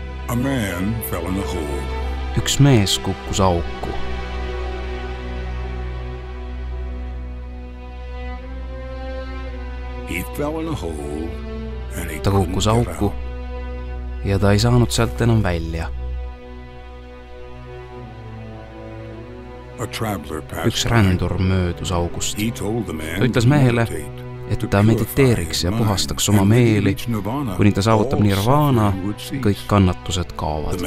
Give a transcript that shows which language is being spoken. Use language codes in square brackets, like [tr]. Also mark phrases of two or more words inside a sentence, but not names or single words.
[en] A man fell in a hole. [et] Üks mees kukkus auku. [en] He fell in a hole and he [et] Ta kukkus auku ja ta ei saanud sealt enam välja. Üks rändur möödus august. Ta ütles mehele, et ta mediteeriks ja puhastaks oma meeli, kuni ta saavutab nirvana, kõik kannatused kaovad.